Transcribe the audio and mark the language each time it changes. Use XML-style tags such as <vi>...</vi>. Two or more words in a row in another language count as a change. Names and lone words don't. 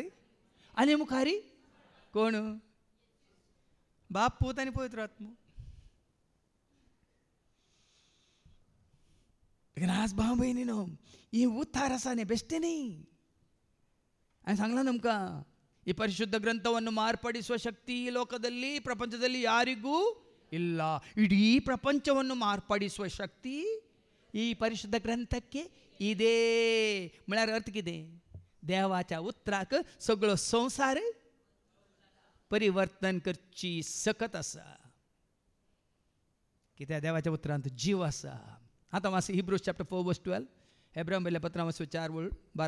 <kok>आनी मुखारी कोण? बाप, पूत आनी पवित्र आत्मो. आज भाव भयणीनो, ही उतार आसा न्ही, बेश्टे न्ही. हांवें सांगलां तुमकां,</kok> <kn>ಈ ಪರಿಶುದ್ಧ ಗ್ರಂಥವನ್ನು ಮಾರ್ಪಡಿಸುವ ಶಕ್ತಿ ಈ ಲೋಕದಲ್ಲಿ, ಪ್ರಪಂಚದಲ್ಲಿ ಯಾರಿಗೂ ಇಲ್ಲ. ಇಡೀ ಪ್ರಪಂಚವನ್ನು ಮಾರ್ಪಡಿಸುವ ಶಕ್ತಿ ಈ ಪರಿಶುದ್ಧ ಗ್ರಂಥಕ್ಕೆ ಇದೆ.</kn> <kok>म्हळ्यार अर्थ कितें? देवाच्या उतराक सगळो संवसार परिवर्तन करची सकत आसा. कित्याक देवाच्या उतरांत जीव आसा. आतां वाच हिब्रूज चॅप्टर 4:12. हेब्रां बरयल्ल्या पत्रां वाच 4:12.</kok>